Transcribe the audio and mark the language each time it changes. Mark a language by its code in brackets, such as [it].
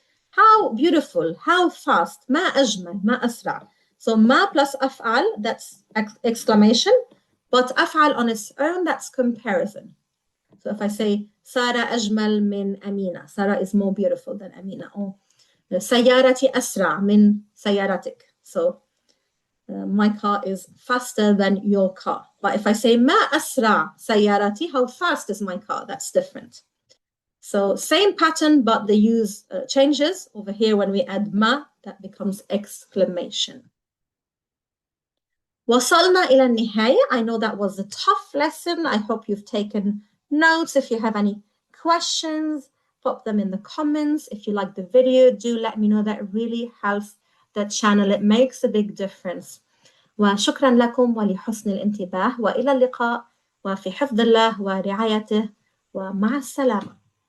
[en] How beautiful, how fast, [ar] ما أجمل, ما أسرع. [en] So ما plus أفعل, that's exclamation, but أفعل on its own, that's comparison. So if I say [ar] سارة أجمل من أمينة, [en] Sarah is more beautiful than Amina. [ar] Or سيارتي أسرع من سيارتك. [en] So my car is faster than your car. But if I say [ar] ما أسرع سيارتي, [en] how fast is my car? That's different. So same pattern, but the use changes. Over here, when we add ما, that becomes exclamation. [ar] وصلنا إلى النهاية. [en] I know that was a tough lesson. I hope you've taken notes. If you have any questions, pop them in the comments. If you like the video, do let me know. That really helps the channel. It makes a big difference. [ar] وشكرا لكم ولحسن الانتباه، وإلى اللقاء وفي حفظ الله ورعايته، ومع السلامة.